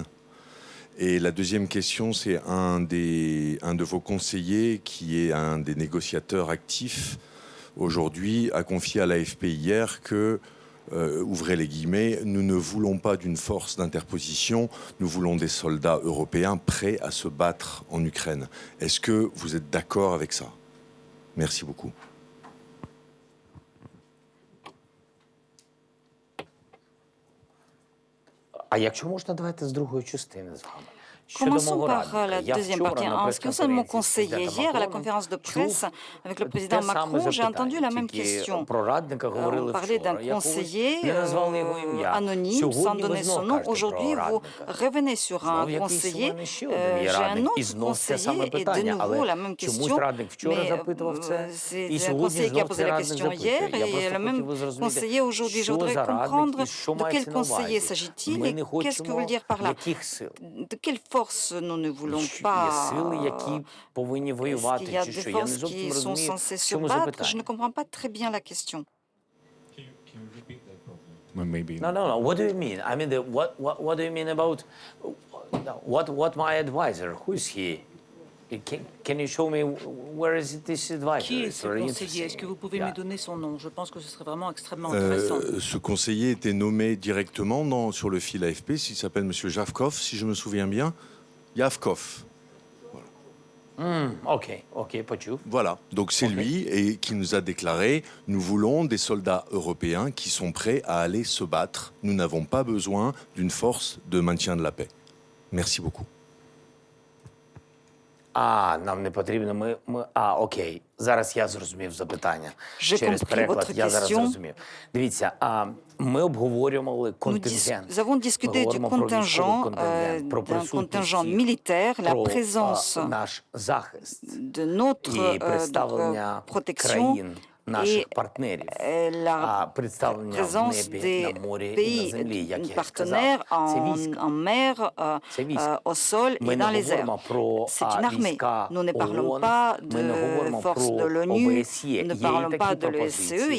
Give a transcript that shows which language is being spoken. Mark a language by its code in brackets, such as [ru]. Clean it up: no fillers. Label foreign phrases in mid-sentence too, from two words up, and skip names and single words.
[fr] Et la deuxième question, c'est un de vos conseillers, qui est un des négociateurs actifs aujourd'hui, a confié à l'AFP hier que, ouvrez les guillemets, nous ne voulons pas d'une force d'interposition, nous voulons des soldats européens prêts à se battre en Ukraine. Est-ce que vous êtes d'accord avec ça? Merci beaucoup. [uk] А якщо можна, давайте з другої частини з вами. [fr] Commençons par la deuxième partie. En ce qui concerne mon conseiller, hier à la conférence de presse avec le président Macron, j'ai entendu la même question. On parlait d'un conseiller anonyme, sans donner son nom. Aujourd'hui, vous revenez sur un conseiller. J'ai un autre conseiller et de nouveau la même question. Mais c'est un conseiller qui a posé la question hier et le même conseiller aujourd'hui. Je voudrais comprendre de quel conseiller s'agit-il et qu'est-ce que vous voulez dire par là? De quelle force nous ne voulons pas? Est-ce qu'il y a des forces qui sont censées se battre? Je ne comprends pas très bien la question. [en] No. What do you mean? I mean, what do you mean about what my advisor? Who is he? Can you show me where is this advisor? [fr] Qui est ce conseiller? Est-ce que vous pouvez me donner son nom? Je pense que ce serait vraiment extrêmement intéressant. Ce conseiller était nommé directement sur le fil AFP. Il s'appelle M. Javkov, si je me souviens bien. Javkov. [uk] Ok, почув. [fr] Voilà, donc c'est lui et qui nous a déclaré « Nous voulons des soldats européens qui sont prêts à aller se battre. Nous n'avons pas besoin d'une force de maintien de la paix. » Merci beaucoup. [uk] Нам не потрібно, окей. Зараз я зрозумів запитання. Через переклад я зараз зрозумів. Дивіться, ми обговорювали контингент. [fr] Nous avons discuté du contingent, d'un contingent militaire, la présence [uk] наш захист [fr] de notre [uk] і представлення [fr] protection [uk] країн [fr] et la présence des pays partenaires en mer, au sol et dans les airs. C'est une armée. Nous ne parlons pas de forces de l'ONU, nous ne parlons pas de l'OSCE.